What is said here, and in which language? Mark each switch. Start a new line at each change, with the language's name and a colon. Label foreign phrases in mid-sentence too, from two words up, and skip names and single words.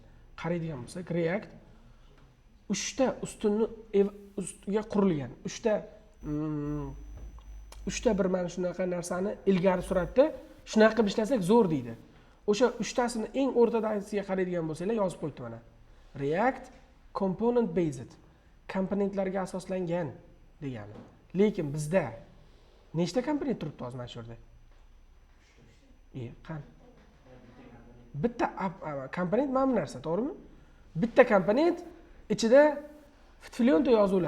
Uzbek: Qaraydigan bo'lsak, React 3 ta ustiga qurilgan. 3 ta bir mana shunaqa narsani ilgari suratda shunaqa qilib ishlasak zo'r deydi. O'sha 3 tasini eng o'rtadagisiga qaraydigan bo'lsanglar yozib qo'yibdi mana.
English: React component based,
Uzbek: komponentlarga asoslangan degani. Lekin bizda nechta komponent turibdi hozir mana shu yerda? Qani? Bitta komponent mana bu narsa, to'g'rimi? Bitta komponent ichida filyonta yozuvlar.